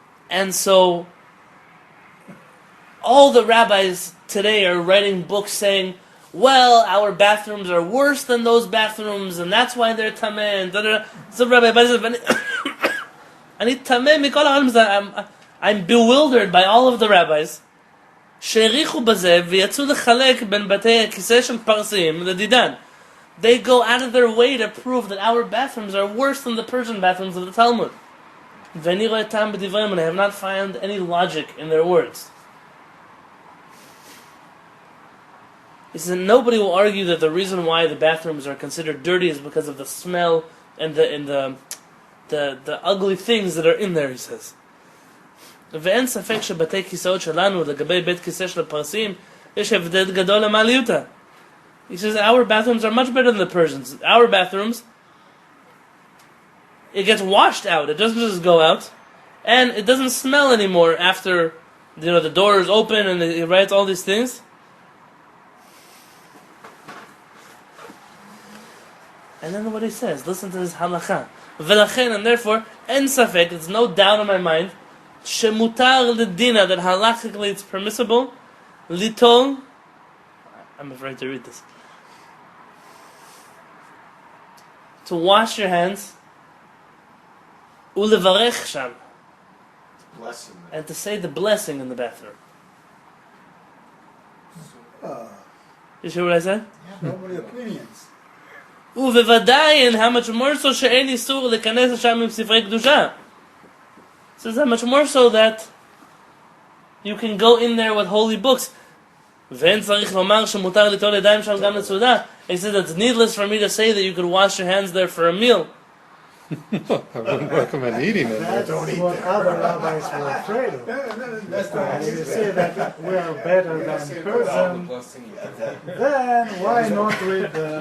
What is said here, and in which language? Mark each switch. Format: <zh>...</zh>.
<en>And so, all the rabbis today are writing books saying, well, our bathrooms are worse than those bathrooms, and that's why they're tameh, and da-da-da. So Rabbi Abadi says, "Ani tameh mikol ha'olam." I'm bewildered by all of the rabbis.</en> <he>שהעריכו בזה ויצאו לחלק בין בתי הכיסא של פרסים לדידן.</he> <en>They go out of their way to prove that our bathrooms are worse than the Persian bathrooms of the Talmud. And I have not found any logic in their words. He says nobody will argue that the reason why the bathrooms are considered dirty is because of the smell and the ugly things that are in there, he says.</en> <he>ואין ספק שבתי כיסאות שלנו לגבי בית כיסא של הפרסים יש הבדל גדול למעליותה.</he> <en>He says our bathrooms are much better than the Persians. Our bathrooms, it gets washed out. It doesn't just go out, and it doesn't smell anymore after the door is open and it writes all these things. And then what he says, listen to this halacha. V'lachen, and therefore, en safek, there's no doubt in my mind, shemutar l'dina, that halachically it's permissible, litol, I'm afraid to read this, to wash your hands, ulevarech sham, Blessing. and to say the blessing in the bathroom. You hear what I said? So many opinions.</en> <he>ובוודאי, and how much more so שאין איסור להיכנס לשם עם ספרי קדושה.</he> <en>Says how much more so that you can go in there with holy books.</en> <he>ואין צריך לומר שמותר ליטול ידיים שם גם לסעודה.</he> <en>He said it's needless for me to say that you could wash your hands there for a meal. I wouldn't recommend eating it. That's what other rabbis were afraid of. And if you say that we are better than Persian, then why not read</en>